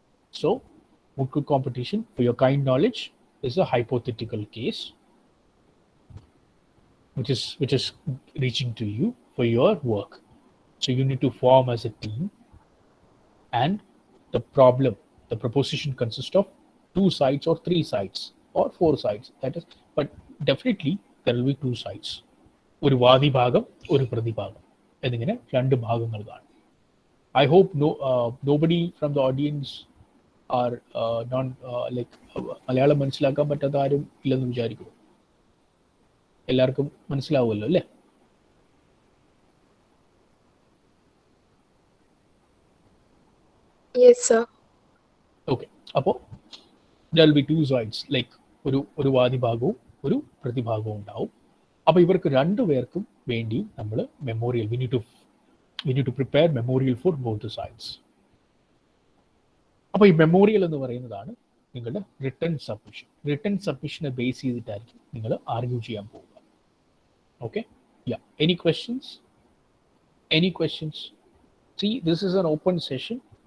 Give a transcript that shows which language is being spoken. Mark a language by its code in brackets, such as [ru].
[en] So moot court competition, for your kind knowledge, is a hypothetical case which is reaching to you for your work. So you need to form as a team, and the problem, the proposition consists of two sides or three sides or four sides. That is, but definitely there will be two sides. [ml] ഒരു വാദിഭാഗം ഒരു പ്രതിഭാഗം എന്നിങ്ങനെ രണ്ട് ഭാഗങ്ങൾ കാണും. [en] I hope nobody from the audience are non like [ml] Malayalam മനസ്സിലാക്കാൻ പറ്റാത്ത ആരും ഇല്ലെന്ന് വിചാരിക്കുന്നു. എല്ലാവർക്കും മനസ്സിലാവുമല്ലോ അല്ലേ? [en] Yes, sir. Okay. [ml] അപ്പോൾ [en] there be two sides, [ml] like ഒരു വാദിഭാഗവും ഒരു പ്രതിഭാഗവും ഉണ്ടാവും. അപ്പോൾ ഇവർക്ക് രണ്ടുപേർക്കും വേണ്ടി നമ്മൾ memorial [en] We need to prepare memorial for both sides. [ml] അപ്പോൾ ഈ മെമ്മോറിയൽ എന്ന് പറയുന്നതാണ് നിങ്ങളുടെ റിട്ടേൺ സബ്മിഷൻ. റിട്ടേൺ സബ്മിഷനെ ബേസ് ചെയ്തിട്ടായിരിക്കും നിങ്ങൾ ആർഗ്യൂ ചെയ്യാൻ പോവുക. [en] Okay, yeah. Any questions? Any questions? See, this is an open session.